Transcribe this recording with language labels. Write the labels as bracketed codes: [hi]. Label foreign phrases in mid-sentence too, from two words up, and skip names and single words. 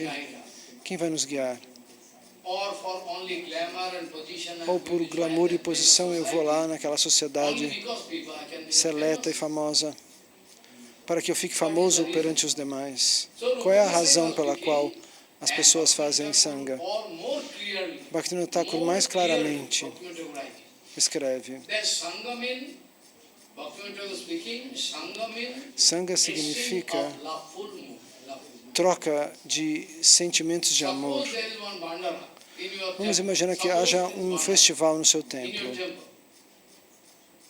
[pt] Quem vai nos guiar? Ou por glamour e posição eu vou lá naquela sociedade seleta e famosa, para que eu fique famoso perante os demais. Qual é a razão pela qual as pessoas fazem sangha? Bhaktivinoda Thakur mais claramente escreve. Sangha significa troca de sentimentos de amor. Vamos imaginar que haja um festival no seu templo.